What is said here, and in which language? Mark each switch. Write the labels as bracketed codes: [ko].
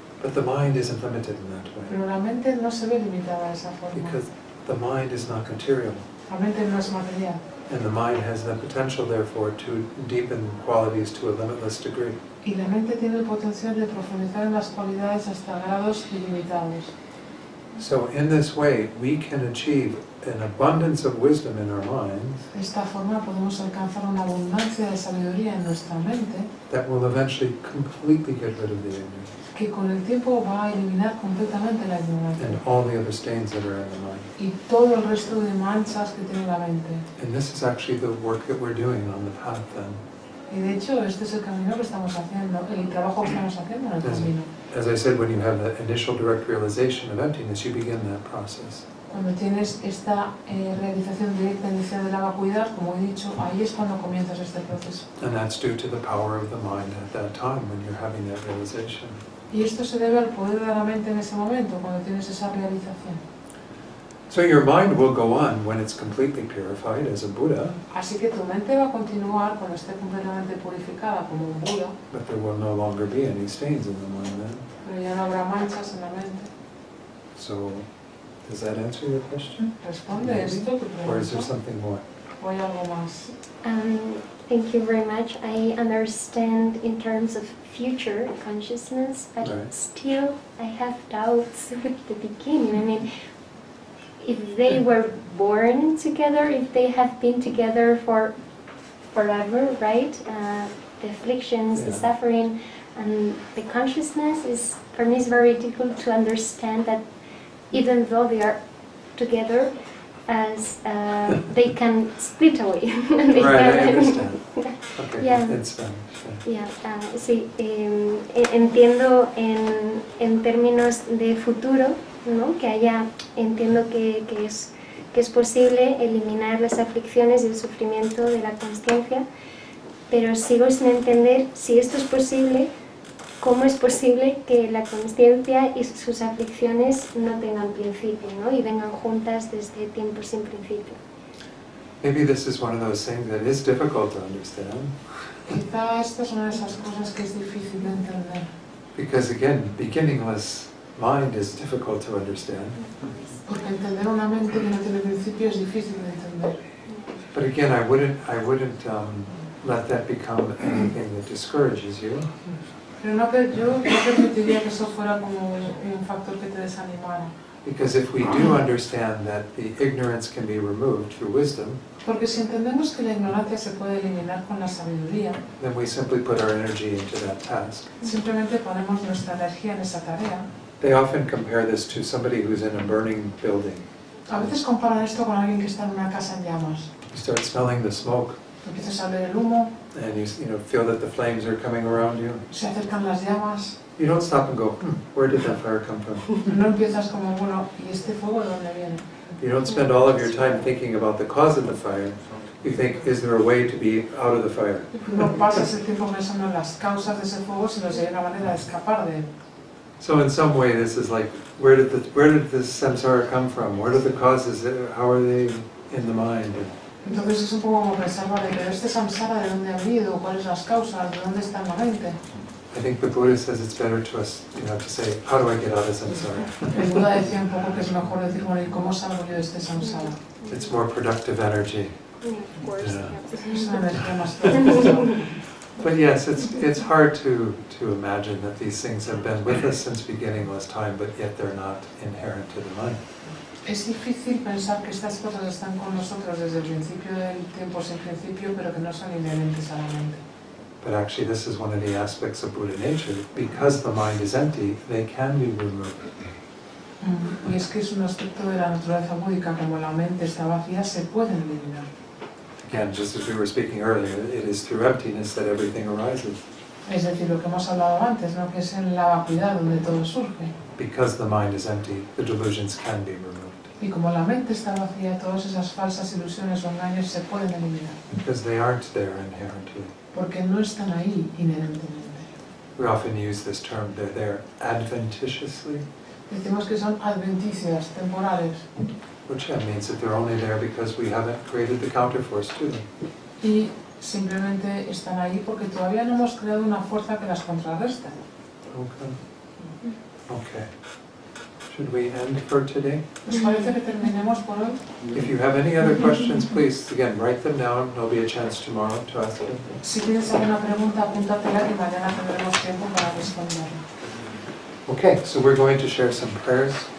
[en] But the mind isn't limited in that way. [es] Pero la mente no se ve limitada de esa forma. [en] Because the mind is not material. [es] La mente no es material. [en] And the mind has the potential, therefore, to deepen qualities to a limitless degree. [es] Y la mente tiene el potencial de profundizar en las cualidades hasta grados ilimitados. [en] So in this way, we can achieve an abundance of wisdom in our minds [es] De esta forma podemos alcanzar una abundancia de sabiduría en nuestra mente [en] that will eventually completely get rid of the ignorance [es] que con el tiempo va a eliminar completamente la ignorancia [en] and all the other stains that are in the mind. [es] y todo el resto de manchas que tiene la mente. [en] And this is actually the work that we're doing on the path then. [es] Y de hecho, este es el camino que estamos haciendo, el trabajo que estamos haciendo en el camino. [en] As I said, when you have that initial direct realization of emptiness, you begin that process. [es] Cuando tienes esta realización directa inicial de la vacuidad, como he dicho, ahí es cuando comienzas este proceso. [en] And that's due to the power of the mind at that time when you're having that realization. [es] Y esto se debe al poder de la mente en ese momento, cuando tienes esa realización. [en] So your mind will go on when it's completely purified as a Buddha, [es] Así que tu mente va a continuar cuando esté completamente purificada como un Buda, [en] but there will no longer be any stains in the mind then. [es] pero ya no habrá manchas en la mente. [en] So, does that answer your question? [es] ¿Responde esto tu [en] Or is there something more? [es] ¿O hay algo más? [en] Thank you very much. I understand in terms of future consciousness, but Right. still I have doubts with the beginning. I mean, if they were born together, if they have been together for forever, right? The afflictions, the Yeah. suffering, and the consciousness is, for me, it's very difficult to understand that even though they are together, as they can split away. They Right, I can- understand. Okay, Yeah. in Spanish. Yeah. [es] Sí, entiendo en términos de futuro, ¿no? Entiendo que es posible eliminar las aflicciones y el sufrimiento de la consciencia, pero sigo sin entender si esto es posible, cómo es posible que la consciencia y sus aflicciones no tengan principio, ¿no? Y vengan juntas desde tiempo sin principio. [en] Maybe this is one of those things that is difficult to understand. [es] Quizá esta es una de esas cosas que es difícil de entender. [en] Because again, beginningless mind is difficult to understand. [es] Porque entender una mente que no tiene principio es difícil de entender. [en] But again, I wouldn't let that become anything that discourages you. [es] Pero no, yo no permitiría que eso fuera como un factor que te desanimara. [en] Because if we do understand that the ignorance can be removed through wisdom, [es] Porque si entendemos que la ignorancia se puede eliminar con la sabiduría, [en] then we simply put our energy into that task. [es] simplemente ponemos nuestra energía en esa tarea. [en] They often compare this to somebody who's in a burning building. [es] A veces comparan esto con alguien que está en una casa en llamas. [en] You start smelling the smoke, [es] Empiezas a oler el humo, [en] and you feel that the flames are coming around you. [es] se acercan las llamas. [en] You don't stop and go, where did that fire come from? [es] No empiezas como, bueno, ¿y este fuego de dónde viene? [en] You don't spend all of your time thinking about the cause of the fire. You think, is there a way to be out of the fire? [es] No pasas el tiempo pensando en las causas de ese fuego, sino si hay una manera de escapar de él. [en] So in some way, this is like, where did this samsara come from? What are the causes? How are they in the mind? [es] Entonces es un poco como pensar, vale, pero este samsara, ¿de dónde ha venido? ¿Cuáles son las causas? ¿De dónde está en la mente? [en] I think the Buddha says it's better to us, to say, how do I get out of samsara? [es] El Buda decía un poco que es mejor decir, bueno, ¿y cómo salgo yo de este samsara? [en] It's more productive energy. Of course. Yeah. [es] Es una energía más productiva. [en] But yes, it's hard to imagine that these things have been with us since beginningless time, but yet they're not inherent to the mind. [es] Es difícil pensar que estas cosas están con nosotros desde el principio del tiempo sin principio, pero que no son inherentes a la mente. [en] But actually, this is one of the aspects of Buddha nature. Because the mind is empty, they can be removed. [es] Y es que es un aspecto de la naturaleza búdica, como la mente está vacía, se pueden eliminar. [en] Again, just as we were speaking earlier, it is through emptiness that everything arises. [es] Es decir, lo que hemos hablado antes, ¿no? Que es en la vacuidad donde todo surge. [en] Because the mind is empty, the delusions can be removed. [es] Y como la mente está vacía, todas esas falsas ilusiones o engaños se pueden eliminar. [en] Because they aren't there inherently. [es] Porque no están ahí inherentemente. [en] We often use this term, they're there adventitiously, [es] Decimos que son adventicias, temporales. [en] which means that they're only there because we haven't created the counterforce to them. [es] Y simplemente están ahí porque todavía no hemos creado una fuerza que las contrarresta. [en] Okay. Okay. Should we end for today? [es] ¿Os parece que terminemos por hoy? [en] If you have any other questions, please, again, write them down. There'll be a chance tomorrow to ask them. [es] Si tienes alguna pregunta, apúntatela y mañana tendremos tiempo para responderla. [en] Okay, so we're going to share some prayers.